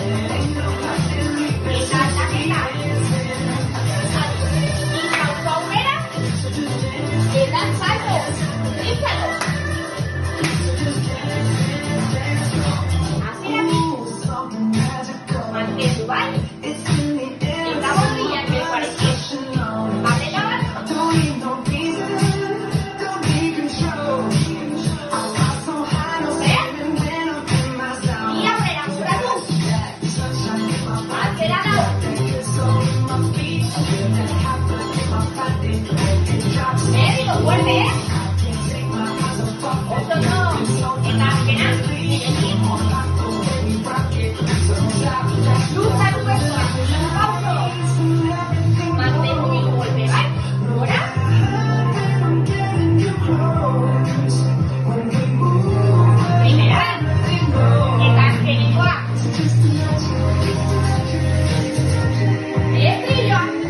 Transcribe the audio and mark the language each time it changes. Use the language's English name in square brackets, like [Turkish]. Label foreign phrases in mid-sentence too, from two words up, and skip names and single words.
[Basque] Eta aldaketa. Pauso aurrera. Eta salto. Rízalo. Azeratik. Mantendu, bai? Eta borbilak besoarekin. Batera bat. [English] Don't need no reason, don't need control. I fly so high, no ceiling when I'm in my zone. [Basque] Ia aurrera, juratu. [English] Sunshine in my [Basque] Atzera lau. [English] soul, in my feet. I feel that happen in my body when it drops. [Basque] Berriro, fuerte, [English] I can't take my eyes off it. [Basque] Oso no. Eta azkena, nirekin. [English] More like the way we rock it. So stop. [Basque] Luzatu besoa. Pauso. Mantendu hiru golpe, bai? Gora. Primera. Eta azkenikoa. Estribilloa.